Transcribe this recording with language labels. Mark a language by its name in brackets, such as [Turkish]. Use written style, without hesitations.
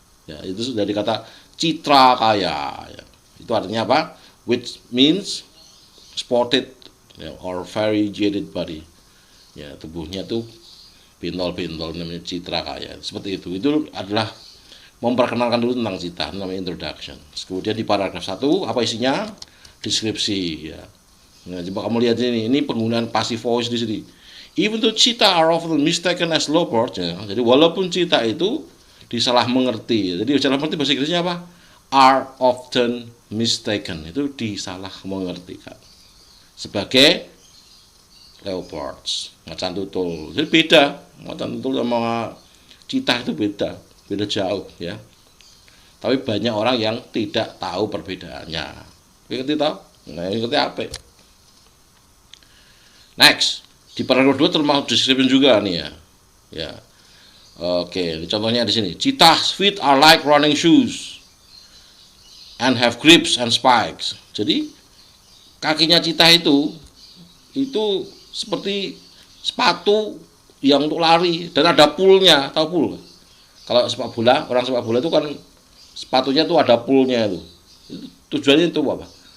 [Indonesian] Ya, itu dari kata citra kaya. Ya. Itu artinya apa? [English] Which means spotted ya, or variegated body. [Indonesian] Ya, tubuhnya tuh bintol-bintol, namanya citra kaya. Seperti itu adalah memperkenalkan dulu tentang citah, namanya introduction. Kemudian di paragraf 1 apa isinya? Deskripsi ya. Nah, coba kamu lihat ini penggunaan passive voice di sini. [English] Even though cheetah are often mistaken as leopards ya. [Indonesian] Jadi walaupun cheetah itu disalah mengerti. Jadi disalah mengerti bahasa Inggrisnya apa? [English] Are often mistaken. [Indonesian] Itu disalah mengertikan sebagai leopards, macan tutul. Jadi beda, macan tutul sama cheetah itu beda jauh ya. Tapi banyak orang yang tidak tahu perbedaannya. Ngerti tahu? Nah, ngerti apa? Next, di paragraf 2 termasuk description juga nih ya. Ya. Oke, contohnya di sini. [English] Cheetah's feet are like running shoes and have grips and spikes. [Indonesian] Jadi kakinya cheetah itu seperti sepatu yang untuk lari dan ada poolnya. Tahu pool? Kalau sepak bola, orang sepak bola itu kan sepatunya tuh ada poolnya itu. Tujuannya itu apa?